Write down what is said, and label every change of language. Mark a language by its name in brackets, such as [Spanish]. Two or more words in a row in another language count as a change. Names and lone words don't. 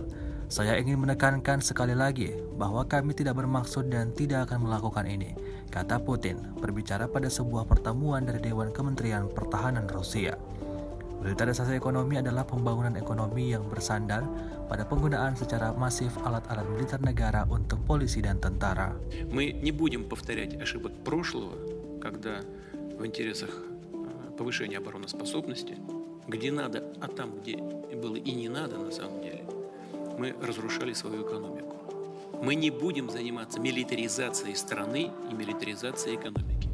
[Indonesian] Saya ingin menekankan sekali lagi bahwa kami tidak bermaksud dan tidak akan melakukan ini, kata Putin, berbicara pada sebuah pertemuan dari Dewan Kementerian Pertahanan Rusia. Militerisasi ekonomi adalah pembangunan ekonomi yang bersandar pada penggunaan secara masif alat-alat militer negara untuk polisi dan tentara. [Russian] Мы не будем повторять ошибок прошлого, когда в интересах повышения обороноспособности, где надо, а там, где было и не надо на самом деле, мы разрушали свою экономику. Мы не будем заниматься милитаризацией страны и милитаризацией экономики.